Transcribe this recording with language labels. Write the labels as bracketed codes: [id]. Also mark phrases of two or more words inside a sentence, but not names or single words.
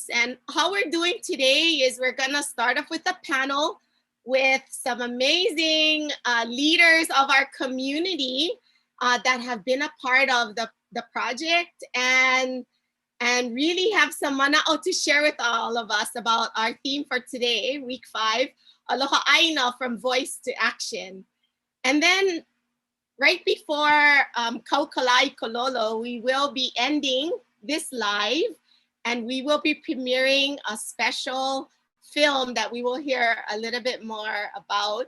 [en] And how we're doing today is we're gonna start off with a panel with some amazing leaders of our community that have been a part of the project and really have some mana'o to share with all of us about our theme for today, week 5, Aloha ʻāina from Voice to Action. And then right before Kaukalai Kololo, we will be ending this live and we will be premiering a special film that we will hear a little bit more about.